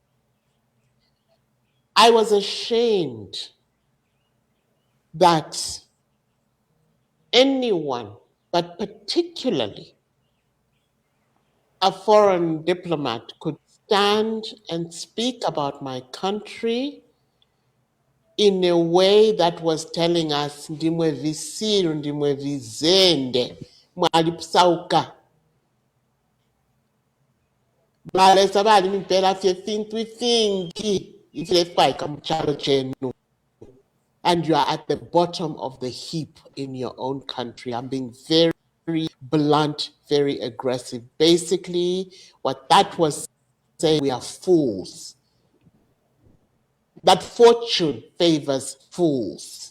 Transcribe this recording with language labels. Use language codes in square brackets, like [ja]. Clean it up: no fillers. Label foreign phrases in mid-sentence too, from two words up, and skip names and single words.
[en] I was ashamed that anyone, but particularly a foreign diplomat, could stand and speak about my country in a way that was telling us, [ny] ndimwe visiru, ndimwe vizende, mwalipsauka. [bem] Balesa bali mpela fye fintu fingi, ifile fwaika mchalo chenu. [en] And you are at the bottom of the heap in your own country. I'm being very, very blunt, very aggressive. Basically, what that was saying, we are fools. That fortune favors fools.